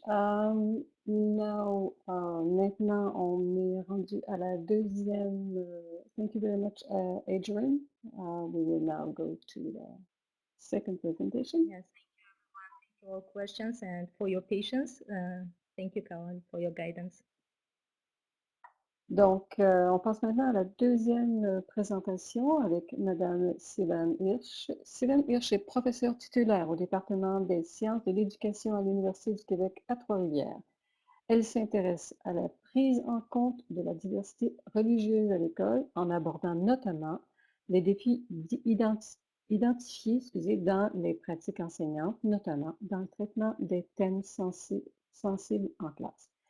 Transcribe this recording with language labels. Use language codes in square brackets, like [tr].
[fr] Now, maintenant, on est rendu à la deuxième. [en] Thank you very much, Adrian. We will now go to the second presentation. Yes, thank you everyone for your questions and for your patience. Thank you, Kawan, for your guidance. [fr] Donc, on passe maintenant à la deuxième présentation avec Madame Sylvaine Hirsch. Sylvaine Hirsch est professeure titulaire au département des sciences de l'éducation à l'Université du Québec à Trois-Rivières. Elle s'intéresse à la prise en compte de la diversité religieuse à l'école en abordant notamment les défis identifiés dans les pratiques enseignantes, notamment dans le traitement des thèmes sensibles en classe.